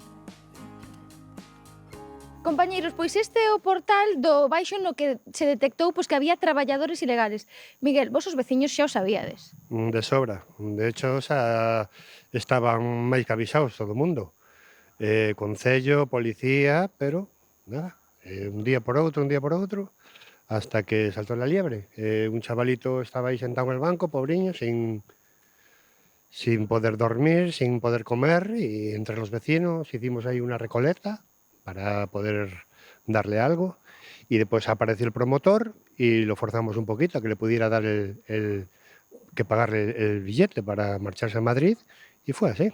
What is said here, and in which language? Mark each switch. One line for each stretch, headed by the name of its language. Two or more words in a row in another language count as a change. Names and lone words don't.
Galician: Compañeiros, pois este é o portal do baixo no que se detectou que había traballadores ilegales. Miguel, vos os veciños xa o sabíades? De sobra.
Spanish: De hecho,
Galician: xa estaban máis que avisados todo o mundo. Concello, policía, pero nada. Un día por outro,
Spanish: hasta que saltó la liebre. Un chavalito estaba aí sentado en el banco, pobriño, sin poder dormir, sin poder comer, y entre los vecinos hicimos ahí una recoleta para poder darle algo, y después apareció el promotor y lo forzamos un poquito a que le pudiera dar que pagarle el billete para marcharse a Madrid, y fue así.